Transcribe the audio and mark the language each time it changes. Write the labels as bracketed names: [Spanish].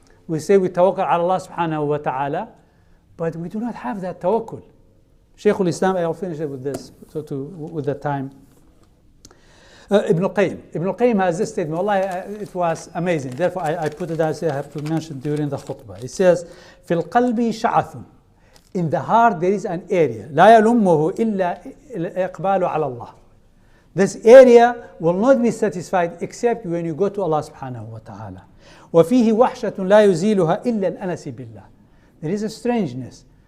[English] We say we tawakkal ala Allah subhanahu wa ta'ala, but we do not have that tawakkul. Shaykh al-Islam, I'll finish it with this, with the time. Ibn al-Qayyim has this statement. Wallahi, it was amazing. Therefore, I put it as I have to mention during the khutbah. It says, [Arabic] فِي الْقَلْبِ شَعَثٌ. [English] In the heart there is an area. [Arabic] لَا يَلُمُّهُ إِلَّا الْإِقْبَالُ عَلَى اللَّهِ. [English] This area will not be satisfied except when you go to Allah subhanahu wa ta'ala. [Arabic] وَفِيهِ وَحْشَةٌ لَا يُزِيلُهَا إِلَّا الْأَنَسِ بِاللَّهِ. [English] There is a strangeness.